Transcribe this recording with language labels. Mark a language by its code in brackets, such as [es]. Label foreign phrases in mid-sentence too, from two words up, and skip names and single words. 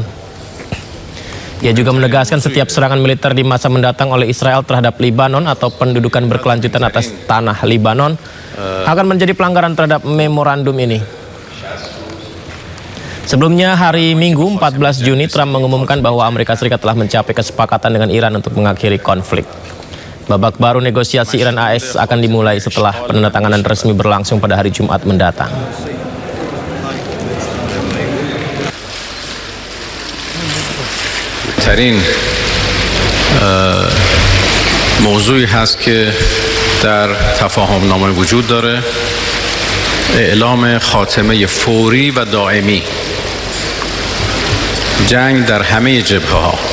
[id] Ia juga menegaskan setiap serangan militer di masa mendatang oleh Israel terhadap Lebanon atau pendudukan berkelanjutan atas tanah Lebanon akan menjadi pelanggaran terhadap memorandum ini. Sebelumnya hari Minggu 14 Juni Trump mengumumkan bahwa Amerika Serikat telah mencapai kesepakatan dengan Iran untuk mengakhiri konflik. Babak baru negosiasi Iran-AS akan dimulai setelah penandatanganan resmi berlangsung pada hari Jumat mendatang. [fa] ترین موضوعی هست که در تفاهم نامه وجود داره اعلام خاتمه فوری و دائمی جنگ در همه جبهه‌ها